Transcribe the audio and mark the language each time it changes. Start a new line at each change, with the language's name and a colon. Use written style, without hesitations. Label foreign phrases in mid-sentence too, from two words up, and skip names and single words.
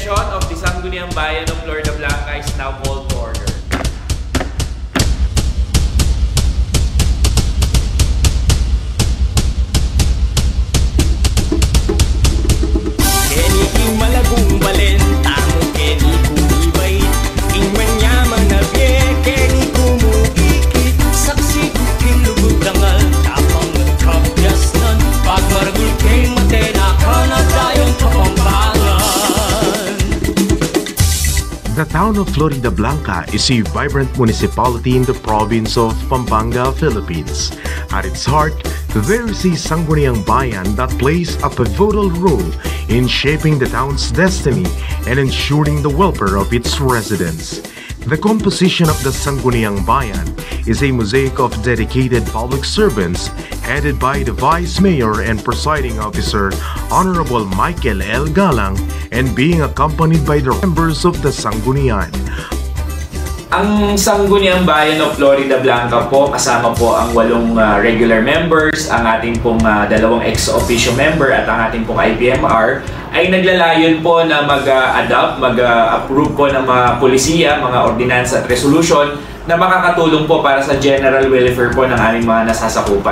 English: of the Sangguniang Bayan of Floridablanca is now called to order.
Pampanga: Keni king malagong balen, tamo keni kumibay, king manyaman na bie, keni kumukikit, saksi king lugod dangal, tapang nagkapyas nun, pagmaragul king matena, kanag tayong kapampangan.
English: The town of Floridablanca is a vibrant municipality in the province of Pampanga, Philippines. At its heart, there is a Sangguniang Bayan that plays a pivotal role in shaping the town's destiny and ensuring the welfare of its residents. The composition of the Sangguniang Bayan is a mosaic of dedicated public servants headed by the Vice Mayor and Presiding Officer, Honorable Michael L. Galang, and being accompanied by the members of the Sanggunian.
Filipino: Ang Sangguniang Bayan of Floridablanca po, kasama po ang 8 regular members, ang ating pong 2 ex-officio member at ang ating pong IPMR, ay naglalayon po na mag-approve po ng mga polisiya, mga ordinansa at resolution na makakatulong po para sa
English: general welfare
Filipino: po ng aming mga nasasakupan.